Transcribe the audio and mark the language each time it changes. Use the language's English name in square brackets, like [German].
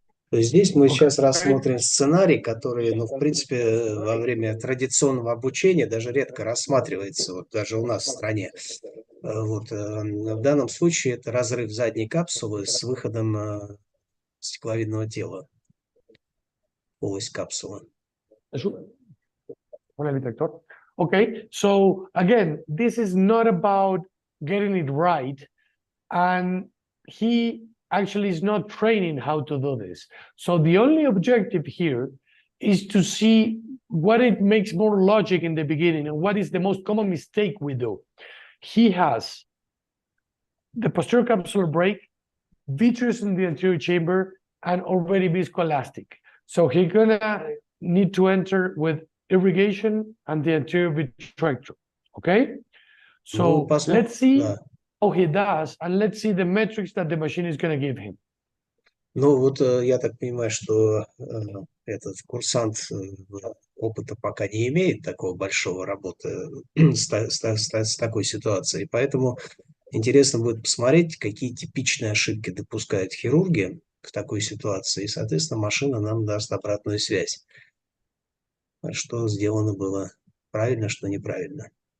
[Russian] То есть здесь мы сейчас рассмотрим сценарий, который, ну, в принципе, во время традиционного обучения даже редко рассматривается, вот даже у нас в стране. Вот, в данном случае это разрыв задней капсулы с выходом стекловидного тела в полость капсулы. [English] Okay, so again, this is not about getting it right, and he actually is not training how to do this. So the only objective here is to see what it makes more logic in the beginning and what is the most common mistake we do. He has the posterior capsular break, vitreous in the anterior chamber, and already viscoelastic. So he's gonna need to enter with irrigation and the anterior vitrectomy. Okay? So let's see how he does, and let's see the metrics that the machine is going to give him. [Russian] Ну вот я так понимаю, что этот курсант опыта пока не имеет такого большого работы с такой ситуацией, поэтому интересно будет посмотреть, какие типичные ошибки допускают хирурги в такой ситуации, и, соответственно, машина нам даст обратную связь, что сделано было правильно, что неправильно.